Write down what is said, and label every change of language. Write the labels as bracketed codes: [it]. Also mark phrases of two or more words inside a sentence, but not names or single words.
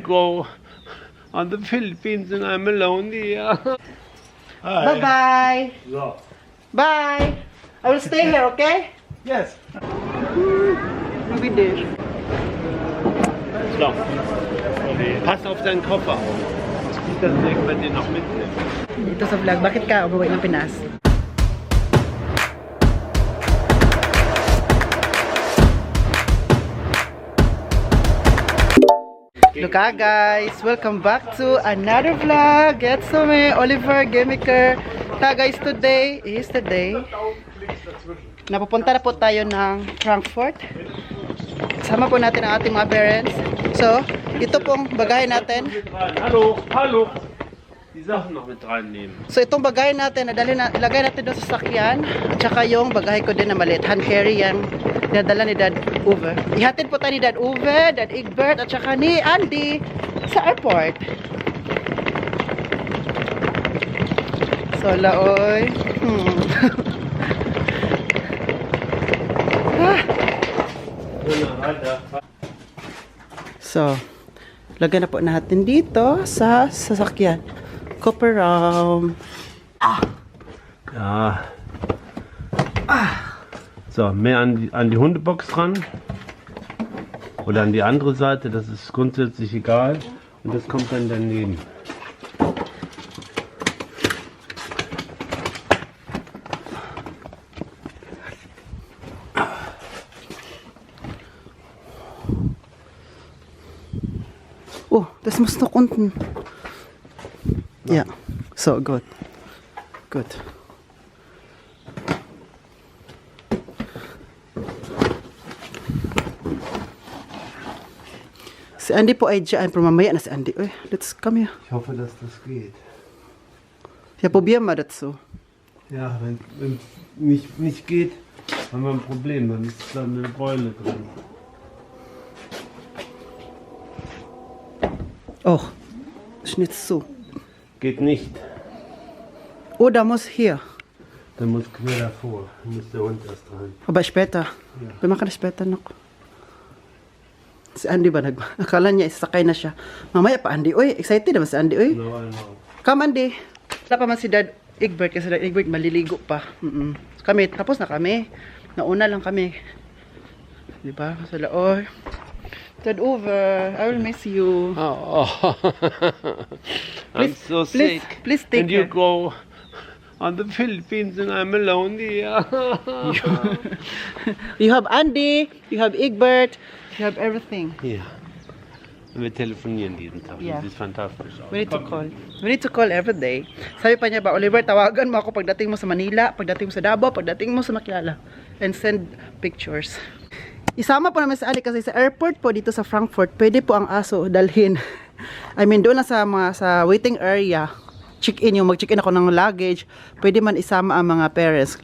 [en] go on the Philippines and I'm alone here. Hi. Bye-bye. So. Bye. I will stay here, okay? Yes. Ruby dish. [de] So. Pass auf deinen Koffer. Nicht, dass du bei dir noch mitnimmst. [tl] Dito sa vlog, bakit ka umuwi ng Pinas? [en] Look guys, welcome back to another vlog. It's me, Oliver Gamiker. Guys, today is the day. [tl] Napupunta na po tayo ng Frankfurt. Kasama po natin ang ating mga parents. So, ito pong bagay natin. [de] Hallo, hallo. Die Sachen noch mit reinnehmen. [tl] So, itong bagay natin, ilagay natin doon sa sakyan. At saka yung bagay ko din na maliit. [en] Hand carry [tl] yan. Dinadala ni Dad Uwe. Ihatid po tayo ni Dad Uwe, Dad Egbert, at saka ni Andy sa airport. So, laoy. So, lagyan na po natin dito sa sasakyan. [de] Kofferraum. Ja. So, mehr an die Hundebox ran. Oder an die andere Seite, das ist grundsätzlich egal. Und das kommt dann daneben. Oh, das muss noch unten. Ja, so, gut. Gut. [tl] Si Andy po ay dyan. Pero mamaya na si Andy. Uy, [en] let's come here. [de] Ich hoffe, dass das geht. Ja, probieren wir das so. Ja, wenn es nicht geht, haben wir ein Problem. Dann ist da eine Beule drin. Oh, ist nicht so. Geht nicht. Oh, da muss hier. Dann muss quer davor. Dann muss der Hund erst rein. Aber später. Ja. Wir machen das später noch. [tl] Si Andy ba akala niya isakay na siya. Mamaya pa Andy. Uy, excited naman si Andy. Uy. [en] No, no. Come Andy. [tl] Wala pa man si Dad Egbert kasi Dad Egbert maliligo pa. Kami, tapos na kami. Nauna lang kami. Diba? Sa laoy. [en] Dad Uwe, I will miss you. Oh. I'm so sick. Please take And you care. go on the Philippines and I'm alone here. You have Andy, you have Egbert, you have everything. [de] Ja. Und wir telefonieren jeden Tag. Ja. Das ist fantastisch. [en] We need to call. We need to call every day. [tl] Sabi pa niya ba, Oliver, tawagan mo ako pagdating mo sa Manila, pagdating mo sa Davao, pagdating mo sa Maclala. [en] And send pictures. [tl] Isama po namin sa Ali kasi sa airport po dito sa Frankfurt, pwede po ang aso dalhin. I mean, doon na sa waiting area, check-in yung mag-check-in ako ng luggage, pwede man isama ang mga parents.